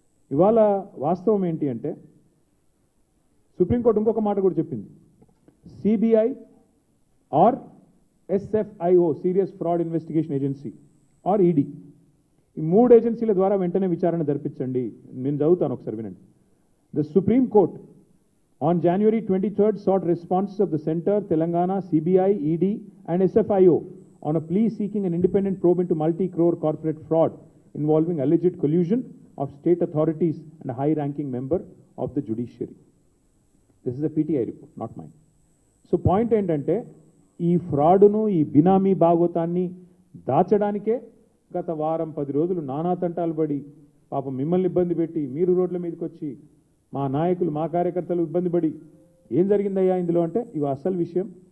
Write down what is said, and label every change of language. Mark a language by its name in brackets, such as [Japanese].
[Telugu] ఇవాళ వాస్తవం ఏంటి అంటే సుప్రీంకోర్టు ఇంకొక మాట కూడా చెప్పింది, CBI are SFIO serious fraud investigation agency are ED, ఈ 3 ఏజెన్సీల ద్వారా వెంటనే విచారణ జరిపించండి. నేను చదువుతాను, ఒకసారి వినండి. [English] The supreme court on January 23rd sought responses of the Center, Telangana, CBI, ED and SFIO on a plea seeking an independent probe into multi-crore corporate fraud involving alleged collusion of state authorities and a high-ranking member of the judiciary. This is a PTI report, not mine. [Telugu] So point ఏంటంటే ఈ ఫ్రాడ్ను, ఈ బినామీ భాగోతాన్ని దాచడానికే గత వారం 10 రోజులు నానా తంటాలు పడి పాపం మిమ్మల్ని ఇబ్బంది పెట్టి మీరు రోడ్ల మీదకి వచ్చి మా నాయకులు, మా కార్యకర్తలు ఇబ్బంది పడి ఏం జరిగిందయ్యా ఇందులో అంటే ఇవి అసలు విషయం.